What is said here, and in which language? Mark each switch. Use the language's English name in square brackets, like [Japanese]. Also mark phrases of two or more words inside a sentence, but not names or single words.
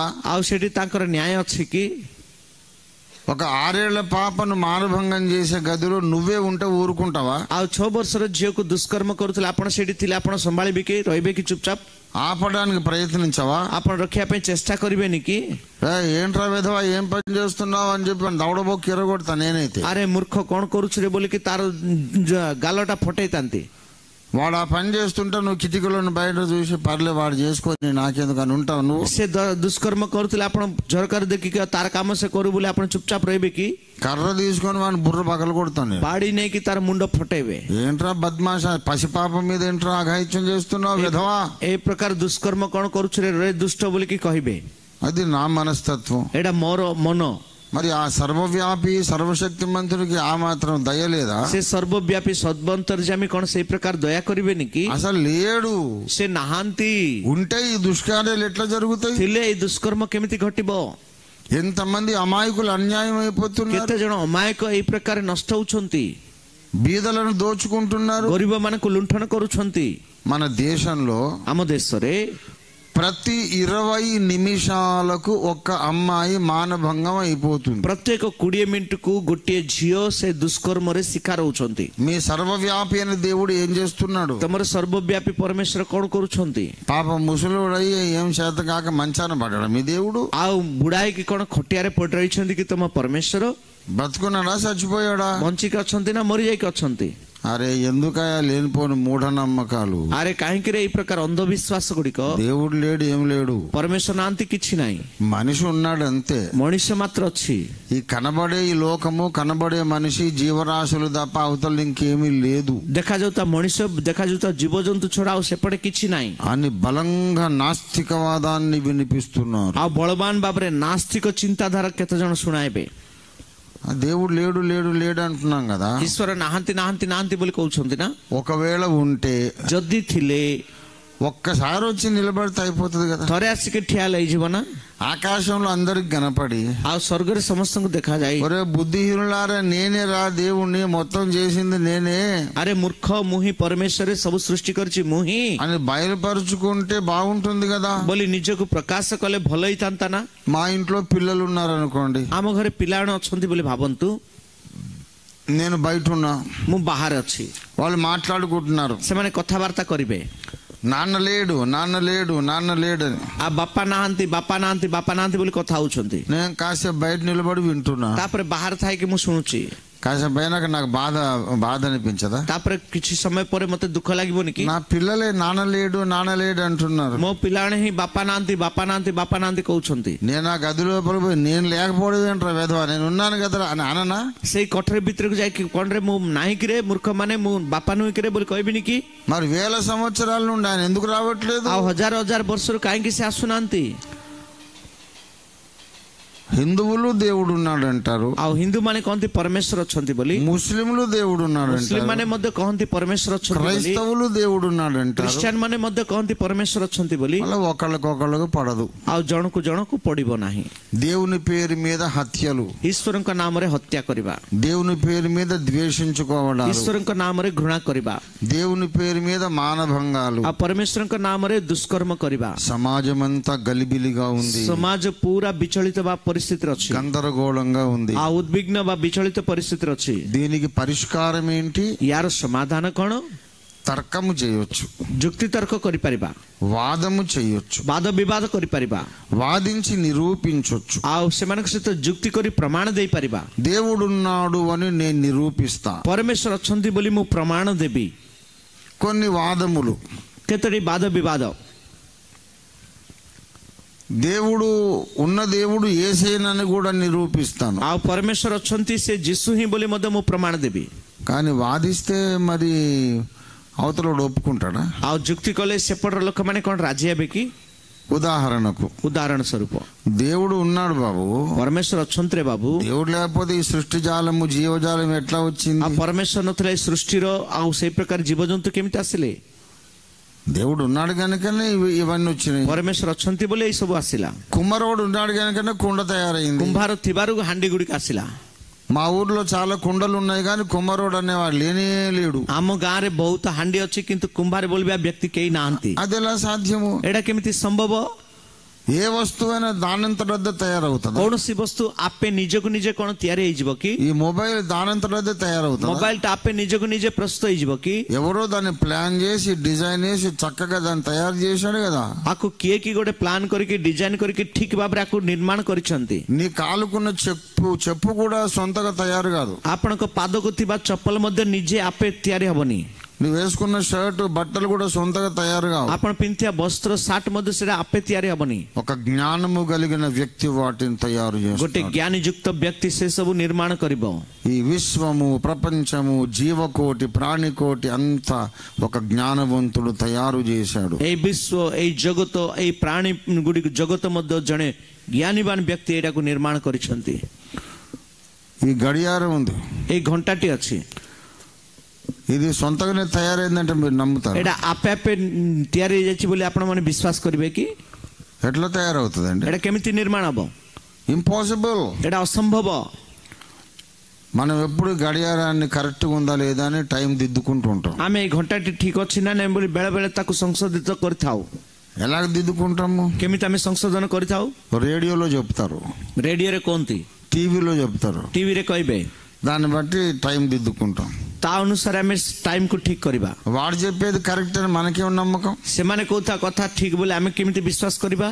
[Odia] ଆଉ ସେଠି ତାଙ୍କର ନ୍ୟାୟ ଅଛି କି? [Telugu] ఒక 6 ఏళ్ల పాపను మానభంగం చేసే గదిలో నువ్వే ఉంటే ఊరుకుంటావా? [Odia] ଆଉ 6 ବର୍ଷର ଝିଅକୁ ଦୁଷ୍କର୍ମ କରୁଥିଲେ, ଆପଣ ସେଠି ଥିଲେ, ଆପଣ ସମ୍ଭାଳିବେ କି? ରହିବେ କି ଚୁପଚାପ? [Telugu] ఆపడానికి ప్రయత్నించవా? [Odia] ଆପଣ ରଖିବା ପାଇଁ ଚେଷ୍ଟା କରିବେନି କି? [Telugu] ఏంట్రా విధవా ఏం పని చేస్తున్నావు అని చెప్పి దౌడబో కిరగొడతా నేనైతే. [Odia] ଆରେ ମୂର୍ଖ କଣ କରୁଛୁ ରେ ବୋଲିକି ତାର ଗାଲଟା ଫଟେଇଥାନ୍ତି. [Telugu] వాడు ఆ పని చేస్తుంటే నువ్వు కిటికీలను బయట చూసి పర్లే వాడు చేసుకొని నాకెందుకు అని ఉంటావు నువ్వు? [Odia] ସେ ଦୁଷ୍କର୍ମ କରୁଥିଲେ, ଆପଣ ଝରକାରୁ ଦେଖିକି ତାର କାମ ସେ କରୁ ବୋଲି ଆପଣ ଚୁପଚାପ ରହିବେ କି? [Telugu] కర్ర తీసుకొని వాడిని బుర్ర పగలు కొడతాను. [Odia] ବାଡି ନେଇକି ତାର ମୁଣ୍ଡ ଫଟେଇବେ. [Telugu] ఏంట్రా బద్మాష, పసిపాపం మీద ఏంట్రా అఘాయిత్యం చేస్తున్నావు విధవా? [Odia] ଏ ପ୍ରକାର ଦୁଷ୍କର୍ମ କଣ କରୁଛୁ ରେ ଦୁଷ୍ଟ ବୋଲିକି କହିବେ. [Telugu] అది నా మనస్తత్వం. [Odia] ଏଇଟା ମୋର ମନ. [Telugu] మరి ఆ సర్వవ్యాపి సర్వశక్తి మంత్రుడికి ఆ మాత్రం దయ లేదా? [Odia] ସେ ସର୍ବବ୍ୟାପୀ ସର୍ବନ୍ତର୍ଯ୍ୟାମୀ କଣ ସେଇ ପ୍ରକାର ଦୟା କରିବେନି କି? [Telugu] అసలు లేడు, [Odia] ସେ ନାହାନ୍ତି. [Telugu] ఉంటే ఈ దుష్కార్యాలు ఎట్లా జరుగుతాయి? [Odia] ଥିଲେ ଏଇ ଦୁଷ୍କର୍ମ କେମିତି ଘଟିବ? [Telugu] ఎంతమంది అమాయకులు అన్యాయం అయిపోతున్నారు, [Odia] କେତେ ଜଣ ଅମାୟକ ଏଇ ପ୍ରକାର ନଷ୍ଟ ହଉଛନ୍ତି, [Telugu] బీదలను దోచుకుంటున్నారు. [Odia] ଗରିବ ମାନଙ୍କୁ ଲୁଣ୍ଠନ କରୁଛନ୍ତି. [Telugu] మన దేశంలో [Odia] ଆମ ଦେଶରେ [Telugu] ప్రతి 20 నిమిషాలకు ఒక అమ్మాయి మానభంగం అయిపోతుంది. [Odia] ପ୍ରତ୍ୟେକ 20 ମିନିଟକୁ ଗୋଟିଏ ଝିଅ ସେ ଦୁଷ୍କର୍ମରେ ଶିକାର ହଉଛନ୍ତି. [Telugu] మీ సర్వవ్యాపి అయిన దేవుడు ఏం చేస్తున్నాడు? [Odia] ତମର ସର୍ବବ୍ୟାପୀ ପରମେଶ୍ୱର କଣ କରୁଛନ୍ତି? [Telugu] పాప ముసలుడై ఏం చేత కాక మంచాన పడ్డాడు మీ దేవుడు? [Odia] ଆଉ ବୁଢା ହେଇକି କଣ ଖଟିଆରେ ପଡି ରହିଛନ୍ତି କି ତମ ପରମେଶ୍ୱର? [Telugu] బతుకున్నాడా చచ్చిపోయాడా? [Odia] ବଞ୍ଚିକି ଅଛନ୍ତି ନା ମରି ଯାଇକି ଅଛନ୍ତି? [Telugu] అరే ఎందుకయా లేనిపోని మూఢనమ్మకాలు? [Odia] ଆରେ କାହିଁକି ରେ ଏଇ ପ୍ରକାର ଅନ୍ଧବିଶ୍ୱାସ ଗୁଡିକ? [Telugu] దేవుడు లేడు, ఏం లేడు, [Odia] ପରମେଶ୍ୱର ନାହାନ୍ତି, କିଛି ନାହିଁ, [Telugu] మనిషి ఉన్నాడు అంతే. [Odia] ମଣିଷ ମାତ୍ର ଅଛି. [Telugu] ఈ కనబడే ఈ లోకము, కనబడే మనిషి, జీవరాశులు తప్ప అవతల ఇంకేమీ లేదు [Odia] ଦେଖାଯାଉଥିବା ମଣିଷ, ଦେଖାଯାଉଥିବା ଜୀବଜନ୍ତୁ ଛଡା ଆଉ ସେପଟେ କିଛି ନାହିଁ [Telugu] అని బలంగా నాస్తికవాదాన్ని వినిపిస్తున్నారు. [Odia] ଆଉ ବଳବାନ ଭାବରେ ନାସ୍ତିକ ଚିନ୍ତାଧାରା କେତେ ଜଣ ଶୁଣାଇବେ? [Telugu] దేవుడు లేడు లేడు లేడు అంటున్నాం కదా. [Odia] ଈଶ୍ୱର ନାହାନ୍ତି ନାହାନ୍ତି ନାହାନ୍ତି ବୋଲି କହୁଛନ୍ତି ନା? [Telugu] ఒకవేళ ఉంటే [Odia] ଯଦି ଥିଲେ [Telugu] ఒక్కసారి వచ్చి నిలబడితే అయిపోతుంది కదా. [Odia] ଥରେ ଆସିକି ଠିଆ ହେଇଯିବ ନା? [Telugu] ఆకాశంలో అందరికి కనపడి [Odia] ଆଉ ସ୍ୱର୍ଗରେ ସମସ୍ତଙ୍କୁ ଦେଖାଯାଏ, [Telugu] ఒరే బుద్ధిహీనులారా నేనే రా దేవుణ్ణి, మొత్తం చేసింది నేనే [Odia] ଆରେ ମୂର୍ଖ ମୁଁ ହିଁ ପରମେଶ୍ୱର, ସବୁ ସୃଷ୍ଟି କରିଛି ମୁଁ ହିଁ [Telugu] అని బయలుపరుచుకుంటే బాగుంటుంది కదా. [Odia] ବୋଲି ନିଜକୁ ପ୍ରକାଶ କଲେ ଭଲ ହେଇଥାନ୍ତା ନା? [Telugu] మా ఇంట్లో పిల్లలు ఉన్నారనుకోండి, [Odia] ଆମ ଘରେ ପିଲାମାନେ ଅଛନ୍ତି ବୋଲି ଭାବନ୍ତୁ, [Telugu] నేను బయట ఉన్నా, [Odia] ମୁଁ ବାହାରେ ଅଛି, [Telugu] వాళ్ళు మాట్లాడుకుంటున్నారు, [Odia] ସେମାନେ କଥାବାର୍ତ୍ତା କରିବେ, [Telugu] నాన్న లేడు నాన్న లేడు నాన్న లేడని. [Odia] ଆଉ ବାପା ନାହାନ୍ତି ବାପା ନାହାନ୍ତି ବାପା ନାହାନ୍ତି ବୋଲି କଥା ହଉଛନ୍ତି. [Telugu] నేను కాసేపు బయట నిలబడి వింటున్నా, [Odia] ତାପରେ ବାହାରେ ଥାଇକି ମୁଁ ଶୁଣୁଛି, [Telugu] కాసేపు అయినాక నాకు బాధ అనిపించదా? [Odia] ତାପରେ କିଛି ସମୟ ପରେ ମତେ ଦୁଃଖ ଲାଗିବନି କି? [Telugu] నా పిల్లలే నాన్న లేడు అంటున్నారు, [Odia] ମୋ ପିଲାମାନେ ହିଁ ବାପା ନାହାନ୍ତି ବାପା ନାହାନ୍ତି ବାପା నాହାନ୍ତି କହୁଛନ୍ତି. [Telugu] నేను ఆ గది లోపల పోయి నేను లేకపోవడం ఏంట్రా వెధవా, నేను ఉన్నాను కదా అని అననా? [Odia] ସେଇ କୋଠରୀ ଭିତରକୁ ଯାଇକି କଣରେ ମୁଁ ନାହିଁ କିରେ ମୂର୍ଖ ମାନେ, ମୁଁ ବାପା ନୁହେଁ କିରେ ବୋଲି କହିବିନି କି? [Telugu] మరి వేల సంవత్సరాల నుండి ఆయన ఎందుకు రావట్లేదు? [Odia] ଆଉ ହଜାର ହଜାର ବର୍ଷରୁ କାହିଁକି ସେ ଆସୁନାହାନ୍ତି? [Telugu] హిందువులు దేవుడు ఉన్నాడు అంటారు, [Odia] ଆଉ ହିନ୍ଦୁ ମାନେ କହନ୍ତି ପରମେଶ୍ୱର ଅଛନ୍ତି ବୋଲି, [Telugu] ముస్లింలు దేవుడు ఉన్నాడు [Odia] ମୁସଲିମ [Telugu] అంటారు, [Odia] ମାନେ ମଧ୍ୟ କହନ୍ତି ପରମେଶ୍ୱର ଅଛନ୍ତି ବୋଲି, [Telugu] క్రైస్తవులు దేవుడు ఉన్నాడు అంటారు. [Odia] ଖ୍ରୀଷ୍ଟିଆନ ମାନେ ମଧ୍ୟ କହନ୍ତି పరమేశ్వର ଅଛନ୍ତି ବୋଲି, [Telugu] అలా ఒకళ్ళకొకళ్ళకు పడదు. [Odia] ଆଉ ଜଣକୁ ଜଣକୁ ପଡିବ ନାହିଁ. [Telugu] దేవుని పేరు మీద హత్యలు, [Odia] ଈଶ୍ୱରଙ୍କ ନାମରେ ହତ୍ୟା କରିବା, [Telugu] దేవుని పేరు మీద ద్వేషించుకోవడాలు, [Odia] ଈଶ୍ୱରଙ୍କ ନାମରେ ଘୃଣା କରିବା, [Telugu] దేవుని పేరు మీద మానభంగాలు, [Odia] ଆଉ ପରମେଶ୍ୱରଙ୍କ ନାମରେ ଦୁଷ୍କର୍ମ କରିବା. [Telugu] సమాజం అంతా గలిబిలిగా ఉంది, [Odia] ସମାଜ ପୁରା ବିଚଳିତ ବା ପରିସ୍ଥିତିରେ ଅଛି, [Telugu] గందరగోళంగా ఉంది, [Odia] ଆଉ ଉଦ୍ବିଗ୍ନ ବା ବିଚଳିତ ପରିସ୍ଥିତିରେ ଅଛି. [Telugu] దీనికి పరిష్కారం ఏంటి? [Odia] ୟାର ସମାଧାନ କଣ? [Telugu] తర్కము చేయొచ్చు, [Odia] ଯୁକ୍ତି ତର୍କ କରିପାରିବା, [Telugu] వాదము చేయొచ్చు, [Odia] ବାଦ ବିବାଦ କରିପାରିବା, [Telugu] వాదించి నిరూపించొచ్చు. [Odia] ଆଉ ସେମାନଙ୍କ ସହିତ ଯୁକ୍ତି କରି ପ୍ରମାଣ ଦେଇପାରିବା. [Telugu] దేవుడున్నాడు అని నేను నిరూపిస్తా. [Odia] ପରମେଶ୍ୱର ଅଛନ୍ତି ବୋଲି ମୁଁ ପ୍ରମାଣ ଦେବି. [Telugu] కొన్ని వాదములు, [Odia] କେତୋଟି ବାଦ ବିବାଦ, [Telugu] దేవుడు యేసేనని కూడా నిరూపిస్తాను, [Odia] ଆଉ ପରମେଶ୍ୱର ଅଛନ୍ତି ସେ ଯୀଶୁ ହିଁ ବୋଲି ମଧ୍ୟ ମୁଁ ପ୍ରମାଣ ଦେବି. [Telugu] కానీ వాదిస్తే మరి అవతలోడు ఒప్పుకుంటాడా? [Odia] ଆଉ ଯୁକ୍ତି କଲେ ସେପଟର ଲୋକମାନେ କଣ ରାଜି ହେବେ କି? [Telugu] ఉదాహరణకు, [Odia] ଉଦାହରଣ ସ୍ୱରୂପ, [Telugu] దేవుడు ఉన్నాడు బాబు, [Odia] ପରମେଶ୍ୱର ଅଛନ୍ତି ରେ ବାବୁ, [Telugu] దేవుడు లేకపోతే ఈ సృష్టి జాలము జీవజాలం ఎట్లా వచ్చింది? [Odia] ଆଉ ପରମେଶ୍ୱର ନଥିଲେ ଏ ସୃଷ୍ଟିର ଆଉ ସେଇ ପ୍ରକାର ଜୀବଜନ୍ତୁ କେମିତି ଆସିଲେ? [Telugu] దేవుడు ఉన్నాడు కనుకనే ఇవన్నీ వచ్చినాయి. [Odia] ପରମେଶ୍ୱର ଅଛନ୍ତି ବୋଲି ଏଇ ସବୁ ଆସିଲା. [Telugu] కుమ్మరోడు ఉన్నాడు కనుకనే కుండ తయారైంది. [Odia] କୁମ୍ଭାର ଥିବାରୁ ହାଣ୍ଡି ଗୁଡ଼ିକ ଆସିଲା. [Telugu] మా ఊర్లో చాలా కుండలు ఉన్నాయి కానీ కుమ్మరోడు అనేవాడు లేనే లేడు. [Odia] ଆମ ଗାଁରେ ବହୁତ ହାଣ୍ଡି ଅଛି କିନ୍ତୁ କୁମ୍ଭାର ବୋଲିବା ବ୍ୟକ୍ତି କେହି ନାହାନ୍ତି. [Telugu] అది ఎలా సాధ్యము? [Odia] ଏଇଟା କେମିତି ସମ୍ଭବ? [Telugu] ఏ వస్తువైనా దానంతటదే తయారవుతుంది. [Odia] କୌଣସି ବସ୍ତୁ ଆପେ ନିଜକୁ ନିଜେ କଣ ତିଆରି ହେଇଯିବ କି? [Telugu] ఈ మొబైల్ దానంతటదే తయారవుతుంది. [Odia] ମୋବାଇଲ ଟା ଆପେ ନିଜକୁ ନିଜେ ପ୍ରସ୍ତୁତ ହେଇଯିବ କି? [Telugu] ఎవరో దాన్ని ప్లాన్ చేసి డిజైన్ చేసి చక్కగా దాన్ని తయారు చేశాడు కదా. [Odia] ଆକୁ କିଏ କି ଗୋଟେ ପ୍ଲାନ୍ କରିକି ଡିଜାଇନ କରିକି ଠିକ ଭାବରେ ଆକୁ ନିର୍ମାଣ କରିଛନ୍ତି. [Telugu] నీ కాలుకున్న చెప్పు కూడా సొంతగా తయారు కాదు. [Odia] ଆପଣଙ୍କ ପାଦକୁ ଥିବା ଚପଲ ମଧ୍ୟ ନିଜେ ଆପେ ତିଆରି ହବନି. [Telugu] నువ్వు వేసుకున్న షర్ట్ బట్టలు కూడా సొంతగా తయారు కావు. [Odia] ଆପଣ ପିନ୍ଧିଥିବା ବସ୍ତ୍ର ସାର୍ଟ ମଧ୍ୟ ସେଟା ଆପେ ତିଆରି ହବନି. [Telugu] ఒక జ్ఞానము కలిగిన వ్యక్తి వాటిని తయారు చేస్తాడు. [Odia] ଗୋଟେ ଜ୍ଞାନୀ ଯୁକ୍ତ ବ୍ୟକ୍ତି ସେ ସବୁ ନିର୍ମାଣ କରିବ. [Telugu] ఈ విశ్వము, ప్రపంచము, జీవకోటి, ప్రాణికోటి అంతా ఒక జ్ఞానవంతుడు తయారు చేశాడు. [Odia] ଏଇ ବିଶ୍ୱ, ଏଇ ଜଗତ, ଏଇ ପ୍ରାଣୀ ଗୁଡ଼ିକ ଜଗତ ମଧ୍ୟ ଜଣେ ଜ୍ଞାନୀବାନ ବ୍ୟକ୍ତି ଏଇଟାକୁ ନିର୍ମାଣ କରିଛନ୍ତି. [Telugu] ఈ గడియారం ఉంది, [Odia] ଏଇ ଘଣ୍ଟାଟି ଅଛି, [Telugu] ఇది సొంతగానే తయారైందంటే మీరు నమ్ముతారు? [Odia] ଏଇଟା ଆପେ ଆପେ ତିଆରି ହେଇଯାଇଛି ବୋଲି ଆପଣ ମାନେ ବିଶ୍ୱାସ କରିବେ କି? [Telugu] ఎట్లా తయారవుతుందండి? [Odia] ଏଇଟା କେମିତି ନିର୍ମାଣ ହବ? [Telugu] ఇంపాసిబుల్. [Odia] ଏଇଟା ଅସମ୍ଭବ. [Telugu] మనం ఎప్పుడు గడియారాన్ని కరెక్ట్గా ఉందా లేదా అని టైం దిద్దుకుంటూ ఉంటాం. [Odia] ଆମେ ଏଇ ଘଣ୍ଟାଟି ଠିକ ଅଛି ନା ନାଇଁ ବୋଲି ବେଳେ ବେଳେ ତାକୁ ସଂଶୋଧିତ କରିଥାଉ. [Telugu] ఎలాగ దిద్దుకుంటాము? [Odia] କେମିତି ଆମେ ସଂଶୋଧନ କରିଥାଉ? [Telugu] రేడియోలో చెప్తారు, [Odia] ରେଡିଓରେ କୁହନ୍ତି, [Telugu] టీవీలో చెప్తారు, [Odia] ଟିଭିରେ କହିବେ, [Telugu] దాన్ని బట్టి టైం దిద్దుకుంటాం. [Odia] ତା ଅନୁସାରେ ଆମେ ଟାଇମକୁ ଠିକ କରିବା. [Telugu] వాడు చెప్పేది కరెక్ట్ అని మనకేం నమ్మకం? [Odia] ସେମାନେ କହୁଥିବା କଥା ଠିକ ବୋଲି ଆମେ କେମିତି ବିଶ୍ୱାସ କରିବା?